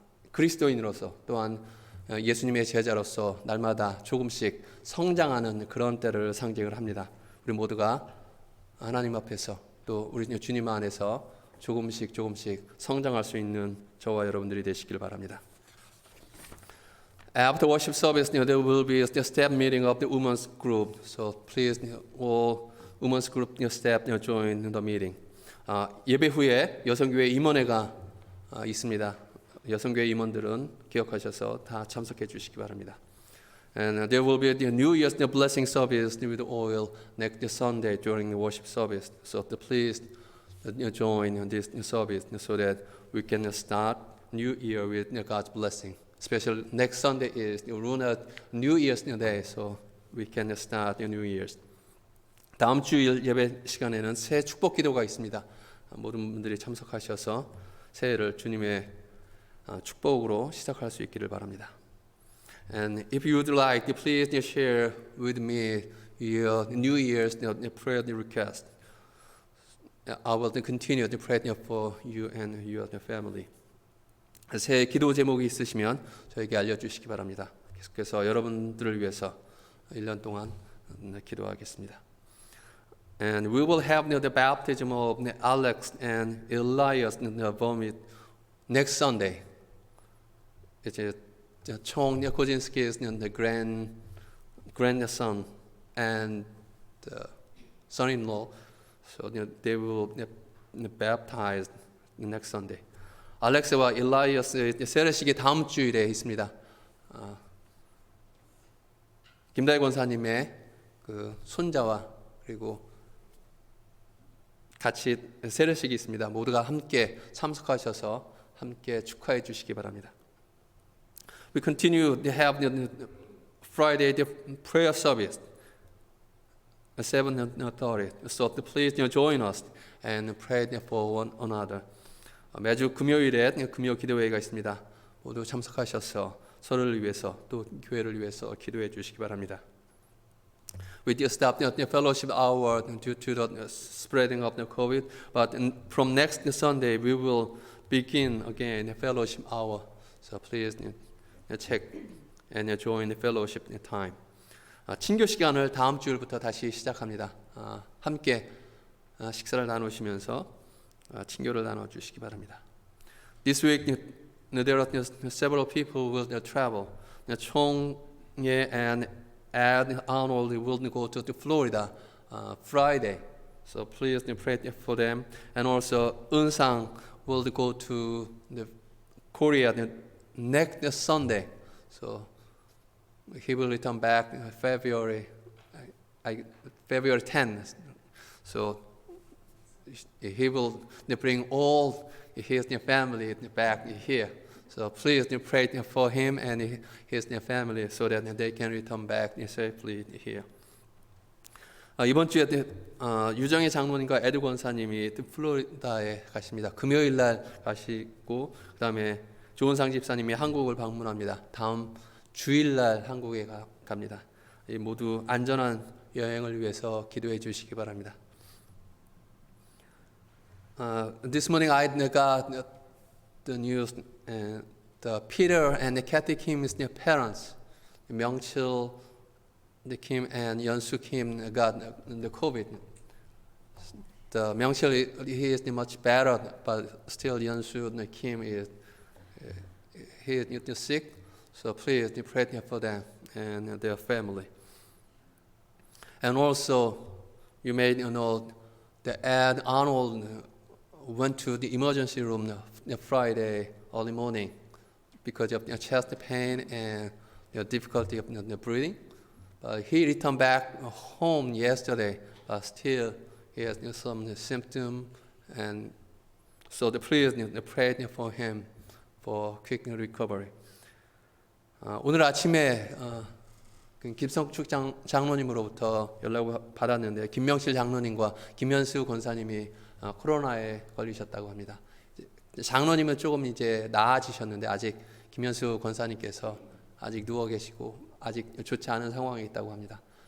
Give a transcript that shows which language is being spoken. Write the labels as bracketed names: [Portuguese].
[Korean] 그리스도인으로서 또한 예수님의 제자로서 날마다 조금씩 성장하는 그런 때를 상징을 합니다. 우리 모두가 하나님 앞에서 또 우리 주님 안에서 조금씩 성장할 수 있는 저와 여러분들이 되시길 바랍니다. [English] After worship service, there will be the staff meeting of the women's group. So please, all women's group staff join the meeting. [Korean] 예배 후에 여성교회 임원회가 있습니다. 여성교회 임원들은 기억하셔서 다 참석해 주시기 바랍니다. [English] And there will be the New Year's blessing service with oil next Sunday during the worship service. So please join this service so that we can start New Year with God's blessing. Especially next Sunday is the lunar New Year's Day, so we can start the New Year's. [Korean] 다음 주일 예배 시간에는 새해 축복 기도가 있습니다. 모든 분들이 참석하셔서 새해를 주님의 축복으로 시작할 수 있기를 바랍니다. [English] And if you would like, please share with me your New Year's prayer request. I will continue to pray for you and your family. [Korean] 새 기도 제목이 있으시면 저에게 알려주시기 바랍니다. 계속해서 여러분들을 위해서 1년 동안 기도하겠습니다. [English] And we will have the baptism of Alex and Elias Vomit next Sunday. [Korean] 이제 총 [English] Kozinski's the grandson and the son-in-law, so they will baptized next Sunday. [Korean] 알렉스와 일라이어스의 세례식이 다음 주일에 있습니다. 김다희 권사님의 그 손자와 그리고 같이 세례식이 있습니다. 모두가 함께 참석하셔서 함께 축하해 주시기 바랍니다. [English] We continue to have the Friday the prayer service at 7:30. So please join us and pray for one another. [Korean] 매주 금요일에 금요 기도회가 있습니다. 모두 참석하셔서 서로를 위해서 또 교회를 위해서 기도해 주시기 바랍니다. [English] We just stopped the fellowship hour due to the spreading of the COVID, but from next Sunday we will begin again the fellowship hour. So please check and join the fellowship time. [Korean] 친교 시간을 다음 주일부터 다시 시작합니다. 함께 식사를 나누시면서 친교를 나눠 주시기 바랍니다. [English] This week there are several people will travel. 총예 and Ed Arnold will go to Florida Friday. So please pray for them. And also Eun-sang will go to Korea next Sunday. So he will return back February 10th. So he will bring all his family back here. So please pray for him and his family so that they can return back safely here. [Korean] 이번 주에 유정희 장로님과 에드 권사님이 플로리다에 가십니다. 금요일 날 가시고 그다음에 조은상 집사님이 한국을 방문합니다. 다음 주일 날 한국에 갑니다. 모두 안전한 여행을 위해서 기도해 주시기 바랍니다. [English] This morning I got the news. The Peter and the Kathy Kim's parents, Myung-chil, the Kim and Yeon-soo Kim got the COVID. The Myung-chil he is much better, but still Yeon-soo the Kim is he is sick. So please pray for them and their family. And also, you may know that Ed Arnold went to the emergency room Friday early morning because of chest pain and difficulty of breathing. But he returned back home yesterday, but still he has some symptoms, and so please pray for him for quick recovery. [Korean] 오늘 아침에 김성축 장로님으로부터 연락을 받았는데 김명실 장로님과 김현수 권사님이 코로나에 걸리셨다고 합니다. 장로님은 조금 이제 나아지셨는데 아직 김현수 권사님께서 아직 누워 계시고 아직 좋지 않은 상황에 있다고 합니다.